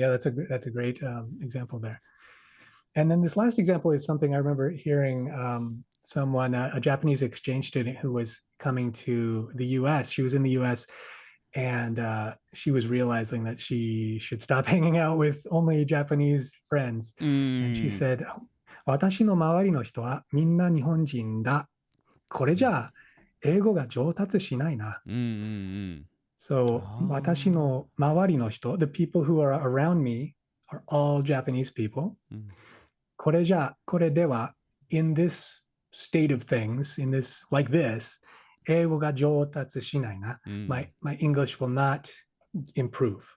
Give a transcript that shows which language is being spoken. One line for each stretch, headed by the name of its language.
English: Yeah, that's a great example there. And then this last example is something I remember hearing someone, a Japanese exchange student who was coming to the US. She was in the US, and she was realizing that she should stop hanging out with only Japanese friends.
Japanese: And she said, 私の周りの人はみんな日本人だ。これじゃあ英語が上達しないな。
English: So
Japanese: 私の周りの人,
English: the people who are around me are all Japanese people.
Japanese: これでは
English: in this state of things, in this like this,
Japanese: 英語が上達しないな.
English: My English will not improve.